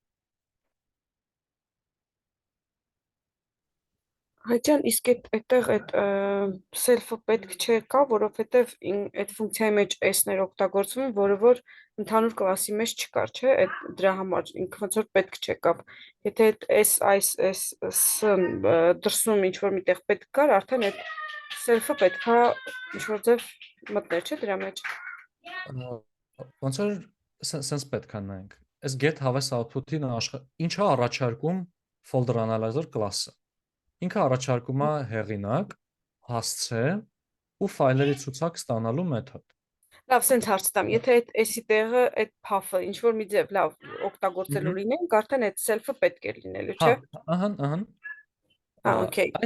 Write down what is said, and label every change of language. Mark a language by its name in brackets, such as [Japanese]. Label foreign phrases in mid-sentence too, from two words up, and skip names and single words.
[Armenian] Հայջան, իսկ այդտեղ այդ self-ը պետք չկա, որովհետև այդ ֆունկցիայի մեջ s-ներ օգտագործվում, որը որ ընդհանուր կլասի մեջ չկար, չէ՞, այդ դրա համար ինքը ոնց որ պետք չեկավ։ Եթե այդ s դրսում ինչ որ միտեղ պետք կար, արդեն այդ self-ը պետքա ինչ որ ձև մտներ, չէ՞ դրա մեջ։ Ոնց որ sense պետք է նայենք։ Այս get հավես output-ին ինչա առաջարկում [English] folder analyzer class- [Armenian] ը։ Ինքը առաջարկում է հեղինակ, հասցե ու ֆայլերի ցուցակ ստանալու մեթոդ։ Լավ, սենց հարց տամ, եթե այդ s-ի տեղը այդ path-ը ինչ որ մի ձև լավ օգտագործելու լինենք, արդեն այդ self-ը պետք է լինելու, չէ՞։ Ահա։ Okay։